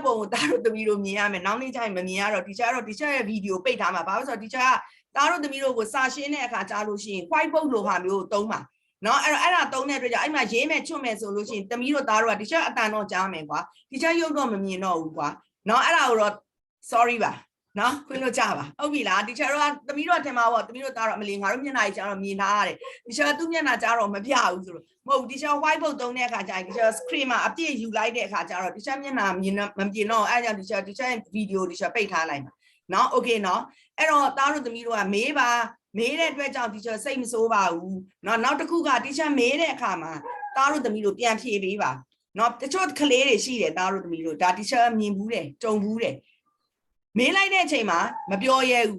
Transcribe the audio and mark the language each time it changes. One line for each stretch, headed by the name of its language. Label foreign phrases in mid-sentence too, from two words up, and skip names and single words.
Burmese: ပုံကိုသားတို့သမီးတို့မြင်ရမယ်နောက်နေ့ကျရင်မမြင်ရတော့ teacher ကတော့ teacher ရဲ့ video ပိတ်ထားမှာဘာလို့ဆိုတော့ teacher ကသားတို့သမီးတို့ကိုစာရှင်းတဲ့အခါကြားလို့ရှိရင်
English: white board
Burmese: လိုဟာမျိုးကိုသုံးပါနော်အဲ့ဒါသုံးတဲ့အတွက်ကြောင့်အဲ့မှာရေးမယ်ချွတ်မယ်ဆိုလို့ရှိရင်သမီးတို့သားတို့က teacher အတန်တော့ကြားမယ်ကွာ teacher ရုပ်တော့မမြင်တော့ဘူးကွာနော်အဲ့ဒါကိုတော့ sorry ပါနော်ခွင့်လို့ကြပါဟုတ်ပြီလား teacher တို့ကသမီးတို့ထင်မှာပေါ့သမီးတို့သားတော့အမလီငါတို့မျက်နှာကြီးကြားတော့မြင်ထားရတယ် teacher သူ့မျ က်နှာကြားတော့မပြဘူးဆိုတော့မဟုတ်
English: teacher white board
Burmese: သုံးတဲ့အခါကျရင်
English: teacher screen
Burmese: မှာအပြည့်ယူလိုက်တဲ့အခါကျတော့ teacher မျက်နှာမမြင်တော့အဲ့ကြောင့် teacher ရဲ့ video teacher ပိတ်ထားလိုက်ပါနော် okay နော်အဲ့တော့သားတို့သမီးတို့ကမေးပါမေးတဲ့အတွက်ကြောင့် teacher စိတ်မဆိုးပါဘူးနော်နောက်တစ်ခုက teacher မေးတဲ့အခါမှာသားတို့သမီးတို့ပြန်ဖြေပေးပါနော်တချို့ကလေးတွေရှိတယ်သားတို့သမီးတို့ဒါ teacher မြင်ဘူးတယ်ကြုံဘူးတယ်မေးလိုက်တဲ့အချိန်မှာမပြောရဲဘူး